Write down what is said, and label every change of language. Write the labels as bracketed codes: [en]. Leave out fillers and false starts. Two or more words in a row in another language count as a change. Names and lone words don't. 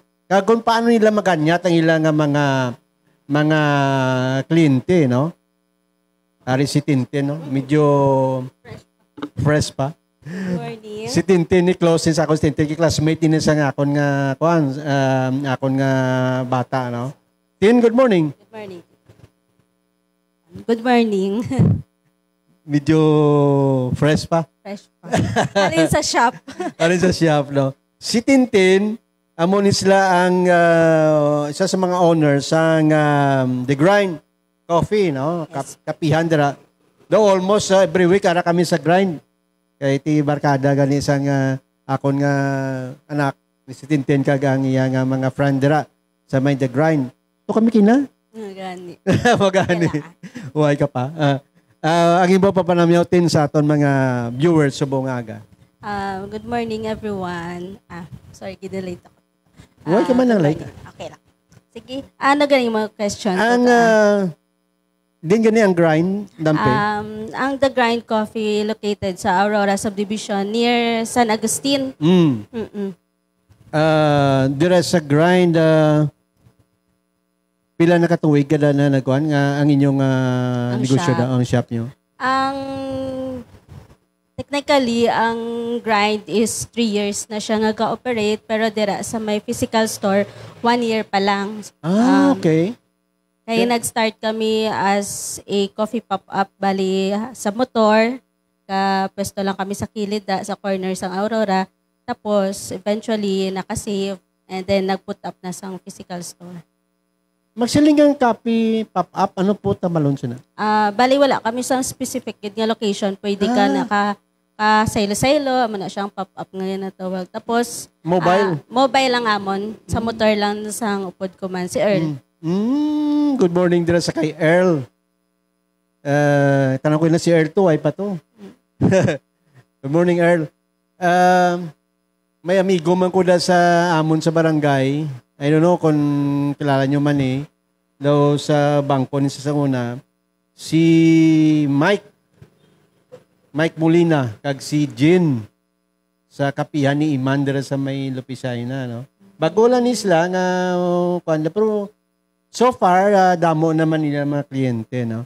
[hil] Kung paano nila maganyat ang ila nga mga kliyente, no? Ari si Tintin, no? Medyo fresh pa. [en] Good morning. [hil] Si Tintin ni close sa ako si Tintin, classmate din sa akon nga akon nga bata, no? [en] Tin, good morning. Good morning. Good morning. [hil] Medyo fresh pa. Fresh pa. Alin sa shop. Alin sa shop, no? Si Tintin, amo ni sila ang isa sa mga owners ng The Grind Coffee, no? [en] Yes. [hil] Kapihan dira. Do almost every week ara kami sa Grind. Kay ti barkada gani isang akon nga anak ni si Tintin kag ang iya nga mga friend dira sa may The Grind. To kami kina? Gani. Magani. Uhay ka pa. Ang iba pa panamyaw sa aton mga viewers sa buong aga. [en] Good morning, everyone. Sorry, [hil] gidilate ako. [tl] Huwag ka man [en] good [hil] ang like. morning. Okay lang. Sige. Ano galing mga questions? Ang, din gani ang grind, dampe. Ang The Grind Coffee located sa Aurora Subdivision near San Agustin. Mm-mm. Dire sa grind, pila na katuwig kada na nagkuhan nga ang inyong Ang negosyo shop. ang shop nyo? Technically, ang Grind is 3 years na siya nga ga-operate, pero dira sa may [en] physical store, [hil] 1 year pa lang. [en] Okay. [hil] Kaya nag-start kami [en] as a coffee pop-up, [hil] bali sa motor. Pwesto lang kami sa kilid, sa corners ng Aurora. Tapos, eventually, nakasave. [en] And then, [hil] nag-put up na sa [en] physical store. [hil] Magsiling ang copy pop-up, ano po tamalon siya na? Bali, wala kami sa specific gid nga location. Pwede ka saylo-saylo, amo na siyang pop-up ngayon na tawag. Tapos, Mobile? Mobile lang amon. Sa motor lang sa upod ko man. Si Earl. [en] Good morning [hil] dira sa kay Earl. Tanong ko na si Earl to, ay pa to. [en] Good morning, Earl. [hil] May amigo man ko da sa amon sa barangay. [en] I don't know [hil] kung kilala nyo man daw sa bangko ni sa una, si Mike Molina, kag si Jin sa kapihan ni Iman dira sa may Lupisay na, no? Bago lang isla nga, pero [en] so far, [hil] damo naman nila mga kliyente, no?